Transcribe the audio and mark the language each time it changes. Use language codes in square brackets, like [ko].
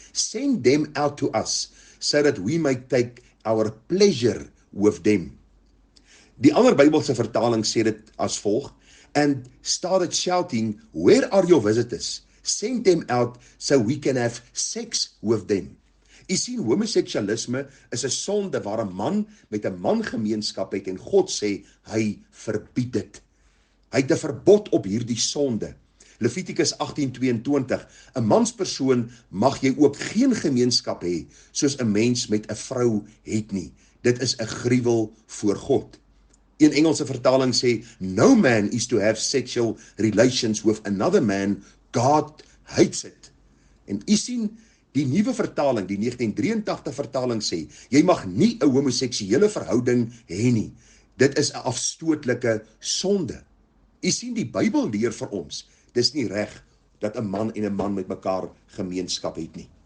[en] Send them out to us, so that we may take our pleasure with them. [af] Die ander Bybelse vertaling sê dit as volg, [en] and started shouting, where are your visitors? Send them out so we can have sex with them. [af] U sien, homoseksualisme is 'n sonde waar 'n man met 'n man gemeenskap het en God sê hy verbied dit. Hy het 'n verbod op hierdie sonde. Levitikus 18:22, 'n manspersoon mag jy ook geen gemeenskap hê soos 'n mens met 'n vrou het nie. Dit is 'n gruwel voor God. Een Engelse vertaling sê, [en] no man is to have sexual relations with another man, God hates it. [af] En u sien, die nuwe vertaling, die 1983 vertaling sê, jy mag nie 'n homoseksuele verhouding hê nie. Dit is 'n afstootlike sonde. U sien, die Bybel leer vir ons, dis nie reg dat 'n man en 'n man met mekaar gemeenskap het nie.